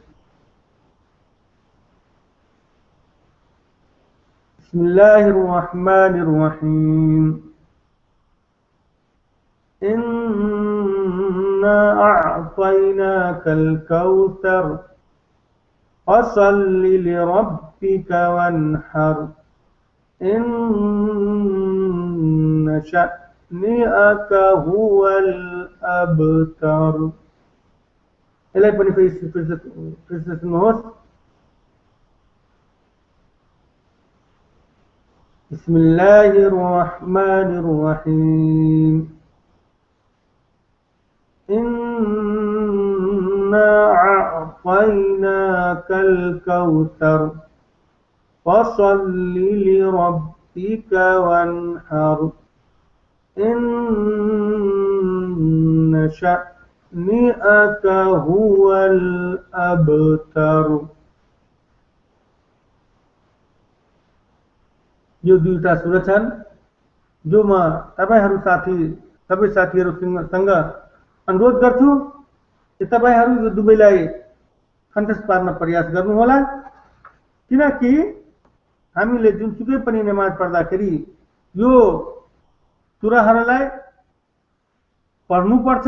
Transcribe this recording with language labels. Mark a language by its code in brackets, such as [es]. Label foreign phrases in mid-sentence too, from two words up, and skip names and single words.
[ar] بسم الله الرحمن الرحيم إنا أعطيناك الكوثر فصل لربك وانحر إن شانئك هو الأبتر. [ne] यसलाई पनि फेरि सुन्नुहोस्। [ar] بسم الله الرحمن الرحيم إنا أعطيناك الكوثر فصل لربك وانحر إن شانئك هو الأبتر. [ne] यो दुईटा सूरा छन् जो म तपाईहरु सबै साथीहरुसँग अनुरोध गर्छु कि तपाईहरु यो दुवैलाई कण्ठस्थ पार्न प्रयास गर्नुहोला, किनकि हामीले जुनसुकै पनि नमाज पढ्दाखेरि यो सूराहरुलाई पढ्नुपर्छ।